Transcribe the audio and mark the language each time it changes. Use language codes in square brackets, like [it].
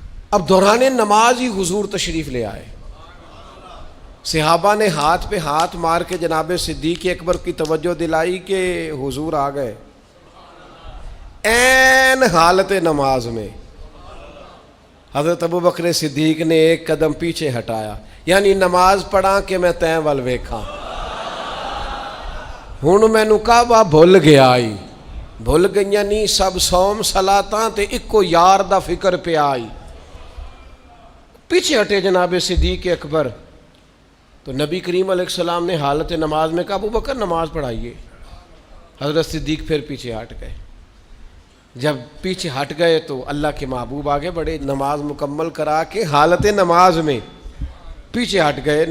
[ur] اب دوران نماز ہی حضور تشریف لے آئے. صحابہ نے ہاتھ پہ ہاتھ مار کے جناب صدیق اکبر کی توجہ دلائی کہ حضور آ گئے. عین حالت نماز میں حضرت ابو بکر صدیق نے ایک قدم پیچھے ہٹایا، یعنی نماز پڑھا کہ [pa] میں تیں ول ویکھاں. ہن مینوں کعبہ بھول گیا آئی، بھول گئیاں نہیں سب صوم صلاتاں تے اکو یار دا فکر پہ آئی. [ur] پیچھے ہٹے جناب صدیق اکبر. تو نبی کریم علیہ السلام نے حالت نماز میں کہا ابو بکر نماز پڑھائیے. حضرت صدیق پھر پیچھے ہٹ گئے. جب پیچھے ہٹ گئے تو اللہ کے محبوب آگے بڑے، نماز مکمل کرا کے حالت نماز میں پیچھے ہٹ گئے.